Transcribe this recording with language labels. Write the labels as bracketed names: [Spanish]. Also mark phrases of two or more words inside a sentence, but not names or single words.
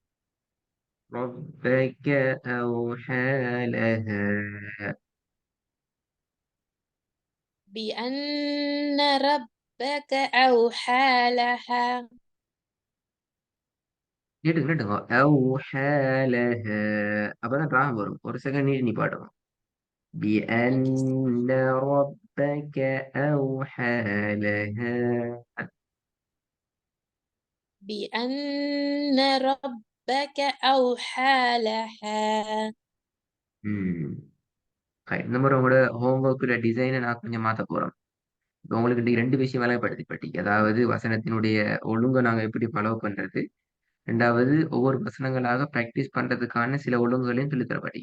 [Arabic] ربك أوحى لها. بأن ربك أوحى لها. நீட்டுங்க. أوحى لها. [Tamil] அப்பதான் ராகம் வரும். ஒரு செகண்ட் நீட்டு நீ பாடணும். أوكي. [Arabic] بأن ربك أوحى لها. بأن ربك أوحى لها. ம். [Tamil] இந்த முறை உங்களோட ஹோம்ஒர்க்குல டிசைனை நான் கொஞ்சம் மாத்த போறோம். இப்ப உங்களுக்கு இந்த 2 விஷயம் வேலைப்படுத்திப்பட்டீங்க. அதாவது வசனத்தினுடைய ஒழுங்கை நாங்க எப்படி ஃபாலோ பண்றது. 2வது ஒவ்வொரு வசனங்களாக பிராக்டிஸ் பண்றதுக்கான சில ஒழுங்குகளையும் சொல்லித் தரப்பட்டீங்க.